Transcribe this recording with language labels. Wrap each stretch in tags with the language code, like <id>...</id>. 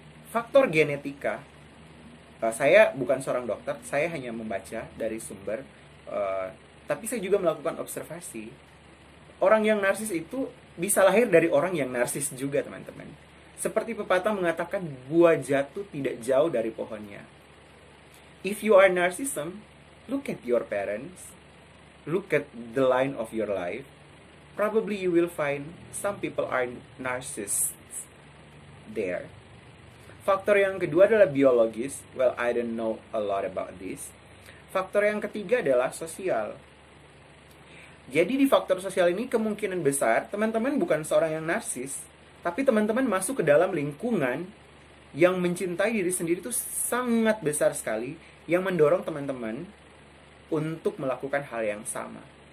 <id>Faktor genetika. Saya bukan seorang dokter, saya hanya membaca dari sumber, tapi saya juga melakukan observasi. Orang yang narsis itu bisa lahir dari orang yang narsis juga, teman-teman. Seperti pepatah mengatakan, buah jatuh tidak jauh dari pohonnya.</id> <en>If you are narcissism, look at your parents, look at the line of your life. Probably you will find some people are narcissists there.</en> <id>Faktor yang kedua adalah biologis.</id> <en>Well, I don't know a lot about this.</en> <id>Faktor yang ketiga adalah sosial. Jadi di faktor sosial ini kemungkinan besar teman-teman bukan seorang yang narsis, tapi teman-teman masuk ke dalam lingkungan yang mencintai diri sendiri itu sangat besar sekali, yang mendorong teman-teman untuk melakukan hal yang sama.</id>